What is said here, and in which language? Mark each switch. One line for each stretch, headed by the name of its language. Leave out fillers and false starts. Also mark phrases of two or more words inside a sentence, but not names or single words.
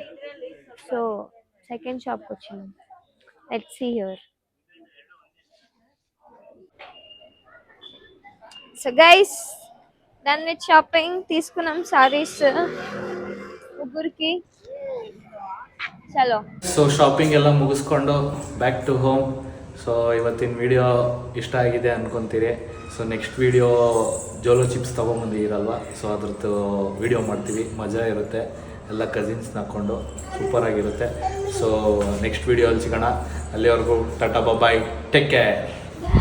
Telugu: సో సెకండ్ షాప్కి వచ్చినాం.
English: let's see here. so guys, done with shopping.
Telugu: తీసుకున్నాం సారీస్ ముగ్గురికి. చలో.
Kannada: ಸೊ ಶಾಪಿಂಗ್ ಎಲ್ಲ ಮುಗಿಸ್ಕೊಂಡು
English: back to home.
Kannada: ಸೊ ಇವತ್ತಿನ ವಿಡಿಯೋ ಇಷ್ಟ ಆಗಿದೆ ಅನ್ಕೊತೀರಿ. ಸೊ
English: next video
Kannada: ಜೋಲೋ ಚಿಪ್ಸ್ ತೊಗೊಂಬಂದಿರಲ್ವ, ಸೊ ಅದ್ರದ್ದು ವಿಡಿಯೋ ಮಾಡ್ತೀವಿ. ಮಜಾ ಇರುತ್ತೆ, ಎಲ್ಲ ಕಸಿನ್ಸ್ನ ಹಾಕ್ಕೊಂಡು ಸೂಪರಾಗಿರುತ್ತೆ. ಸೊ ನೆಕ್ಸ್ಟ್ ವಿಡಿಯೋಲ್ಲಿ ಸಿಗೋಣ. ಅಲ್ಲಿವರೆಗೂ
English: tata bye, take care,